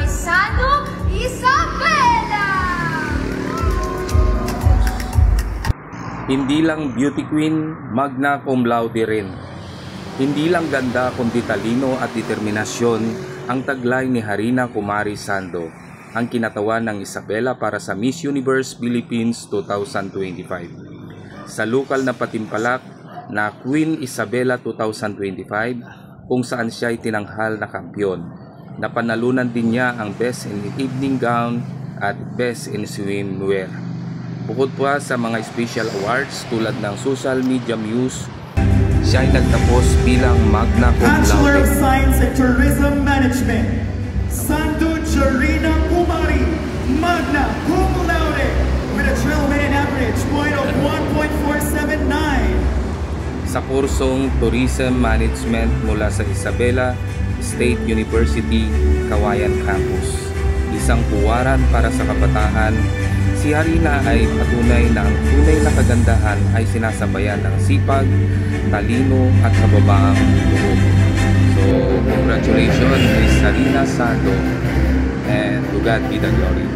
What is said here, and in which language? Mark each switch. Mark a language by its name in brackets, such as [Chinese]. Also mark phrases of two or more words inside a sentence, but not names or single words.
[Filipino] Sando Isabela! Hindi lang [English] beauty queen, [Latin] magna cum laude rin. [Filipino] Hindi lang ganda kundi talino at determinasyon ang taglay ni Harina Kumari Sando, ang kinatawan ng Isabela para sa Miss Universe Philippines 2025. Sa lokal na patimpalak na Queen Isabela 2025, kung saan siya ay tinanghal na kampyon. Napanalunan din niya ang Best in Evening Gown at Best in Swimwear. Bukod pa sa mga special awards tulad ng Social Media Muse, siya ay nagtapos bilang [Latin] magna cum [English] Bachelor [Latin] laude. [English] of Science in Tourism Management, Sando Harina Kumari, [Latin] magna cum laude, [English] with a trill minute average point of 1.479. [Filipino] Sa kursong Tourism Management mula sa Isabela State University, Kawayan Campus. Isang puwaran para sa kabataan, si Harina ay patunay na ang tunay na kagandahan ay sinasabayan ng sipag, talino at kababaang loob. [English] So, congratulations Miss Harina Sando, and to God be the glory.